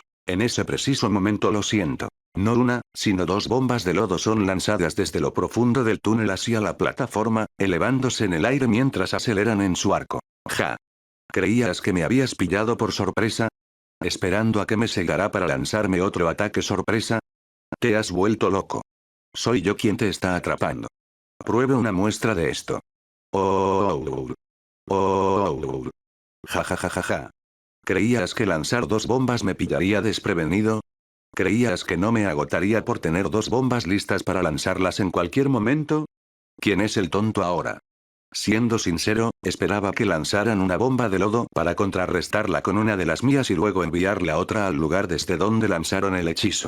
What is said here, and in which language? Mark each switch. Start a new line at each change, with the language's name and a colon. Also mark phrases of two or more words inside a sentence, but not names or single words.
Spanish: En ese preciso momento lo siento. No una, sino dos bombas de lodo son lanzadas desde lo profundo del túnel hacia la plataforma, elevándose en el aire mientras aceleran en su arco. Ja. ¿Creías que me habías pillado por sorpresa? ¿Esperando a que me cegara para lanzarme otro ataque sorpresa? Te has vuelto loco. Soy yo quien te está atrapando. Pruebe una muestra de esto. Oh. Oh. Ja ja ja ja ja. ¿Creías que lanzar dos bombas me pillaría desprevenido? ¿Creías que no me agotaría por tener dos bombas listas para lanzarlas en cualquier momento? ¿Quién es el tonto ahora? Siendo sincero, esperaba que lanzaran una bomba de lodo para contrarrestarla con una de las mías y luego enviar la otra al lugar desde donde lanzaron el hechizo.